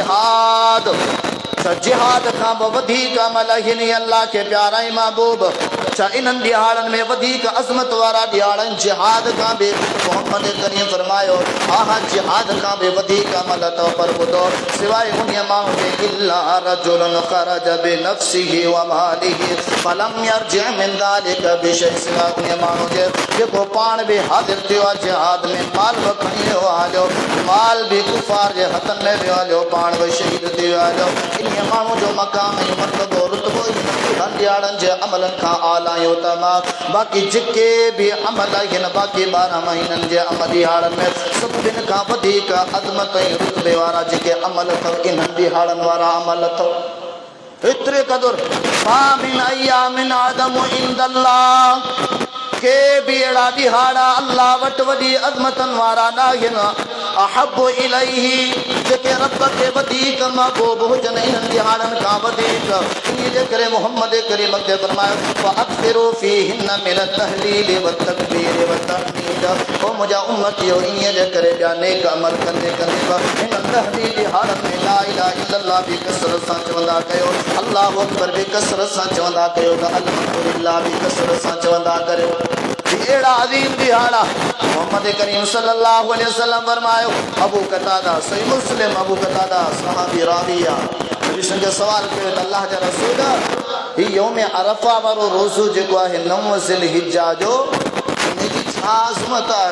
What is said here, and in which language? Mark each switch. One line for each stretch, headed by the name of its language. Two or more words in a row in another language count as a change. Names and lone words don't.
Sindhi: जिहाद जिहाद खां बि वधीक अमल आहिनि अल्लाह खे प्यारा ऐं महबूब छा इन्हनि ॾिहाड़नि में वधीक अज़मत वारा ॾिहाड़नि जिहाद खां बि मोहम्मद करीम फरमायो हा जिहाद खां बि वधीक अमल अथव पर ॿुधो सवाइ उन माण्हू जे
Arabic: إلا رجلا خرج بنفسه و ماله فلم يرجع من ذلك بشيء
Sindhi: सवाइ उन माण्हू जे जेको पाण बि हाज़िर थियो आहे जिहाद में माल बि खणी वियो हलियो माल बि कुफार जे हथनि में वियो हलियो पाण बि शहीद थी वियो हलियो इन माण्हू जो मक़ाम ऐं मर्तबो रुतबो ॾियाड़नि जे अमलनि खां आलायो त मां बाक़ी जेके बि अमल आहिनि बाक़ी 12 महीननि जे अमल ॾिहाड़नि में सभिनि खां वधीक अज़मत ऐं रुतबे वारा जेके अमल अथव इन्हनि ॾिहाड़नि वारा अमल अथव एतिरे क़दुरु
Arabic: ما من أيام أعظم عند الله
Sindhi: के बि अहिड़ा ॾिहाड़ा अल्लाह वटि वॾी अज़मतनि वारा न आहिनि
Arabic: أحب إليه
Sindhi: जेके रब खे वधीक महबूब हुजनि इन्हनि ॾिहाड़नि खां वधीक इन जे करे मोहम्मद करीम खे फरमायो
Arabic: فأكثروا فيهن من تهليل و تكبير و تحميد
Sindhi: ओ मुंहिंजा उम्मतियो ईअं जे करे ॿिया नेक अमल कंदे कंदे हिन 10 ॾिहाड़नि में
Arabic: لا إله إلا الله
Sindhi: बि कसरत सां चवंदा कयो
Arabic: الله أكبر
Sindhi: बि कसरत सां चवंदा कयो त अल्हम्दुलिल्लाह बि कसरत सां चवंदा कयो अहिड़ा अज़ीम ॾिहाड़ा मोहम्मद करीम
Arabic: صلى الله عليه وسلم
Sindhi: फरमायो अबू कतादा सही मुस्लिम अबू कतादा सहाबी राविया नबी संग सवाल कयो त अल्लाह जा रसूल ही यौम अरफा वारो रोज़ो जेको आहे 9 ज़िल हिज्जा जो इनजी छा अज़मत